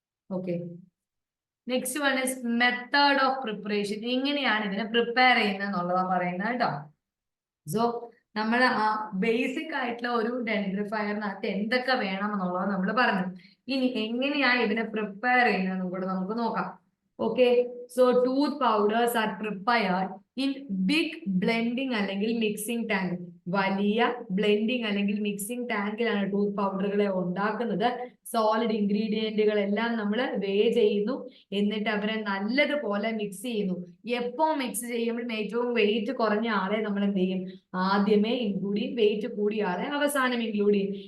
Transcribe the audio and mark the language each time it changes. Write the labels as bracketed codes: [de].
[en] Okay, next one is method of preparation. [ml] എങ്ങനെയാണ് ഇതിനെ prepare ചെയ്യുന്നത് എന്നുള്ളതാണ് പറയുന്നത് കേട്ടോ. സോ നമ്മൾ ആ ബേസിക് ആയിട്ടുള്ള ഒരു ഡെൻഡ്രിഫയറിനകത്ത് എന്തൊക്കെ വേണം എന്നുള്ളത് നമ്മൾ പറഞ്ഞു. ഇനി എങ്ങനെയാണ് ഇതിനെ പ്രിപ്പയർ ചെയ്യുന്നതെന്ന് കൂടെ നമുക്ക് നോക്കാം. [en] Okay, so tooth powders are prepared in big blending [ml] അല്ലെങ്കിൽ മിക്സിംഗ് ടാങ്ക്. വലിയ ബ്ലെൻഡിങ് അല്ലെങ്കിൽ മിക്സിംഗ് ടാങ്കിലാണ് ടൂത്ത് പൗഡറുകളെ ഉണ്ടാക്കുന്നത്. സോളിഡ് ഇൻഗ്രീഡിയന്റുകൾ എല്ലാം നമ്മൾ വേ ചെയ്യുന്നു, എന്നിട്ട് അവരെ നല്ലതുപോലെ മിക്സ് ചെയ്യുന്നു. എപ്പോ മിക്സ് ചെയ്യുമ്പോഴും ഏറ്റവും വെയിറ്റ് കുറഞ്ഞ ആളെ നമ്മൾ എന്ത് ചെയ്യും, ആദ്യമേ ഇൻക്ലൂഡ് ചെയ്യും, വെയിറ്റ് കൂടിയ ആളെ അവസാനം ഇൻക്ലൂഡ് ചെയ്യും.